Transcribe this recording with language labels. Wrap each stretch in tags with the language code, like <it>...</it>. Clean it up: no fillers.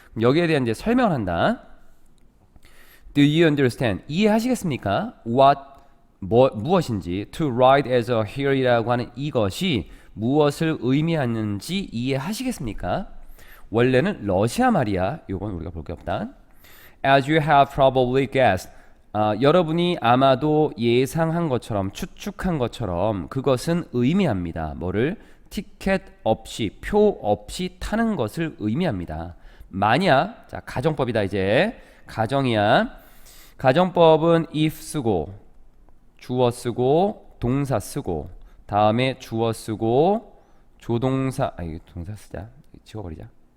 <ko>여기에 대한 이제 설명을 한다.</ko> <en>Do you understand?</en> <ko>이해하시겠습니까? 무엇인지</ko> <en>to ride as a hero</en> <ko>이라고 하는 이것이 무엇을 의미하는지 이해하시겠습니까? 원래는 러시아 말이야. 요건 우리가 볼 게 없다.</ko> <en>As you have probably guessed.</en> <ko>여러분이 아마도 예상한 것처럼 추측한 것처럼 그것은 의미합니다. 뭐를? 티켓 없이 표 없이 타는 것을 의미합니다. 만약 자 가정법이다. 이제 가정이야. 가정법은 if 쓰고 주어 쓰고 동사 쓰고 다음에 주어 쓰고 조동사 이거 동사 쓰자. 지워버리자.</ko>